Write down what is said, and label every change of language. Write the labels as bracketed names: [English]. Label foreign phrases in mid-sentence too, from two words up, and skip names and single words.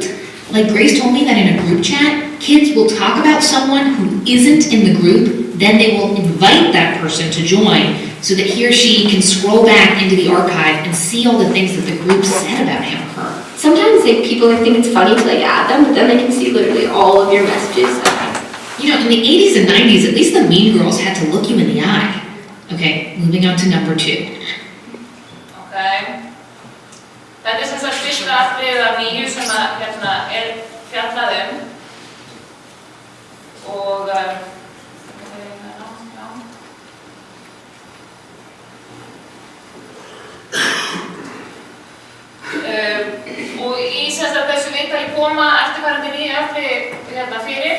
[English] Like Grace told me that in a group chat, kids will talk about someone who isn't in the group, then they will invite that person to join so that he or she can scroll back into the archive and see all the things that the group said about him or her. Sometimes like people think it's funny to like add them, but then they can see literally all of your messages. You know, in the 80s and 90s, at least the mean girls had to look you in the eye. Okay, moving on to number 2. Okay. [Icelandic] Þetta sem sagt fyrsta atriðið af 9 sem fjallað og og í sem sagt þessu viðtali koma eftirfarandi 9 atriði fyrir.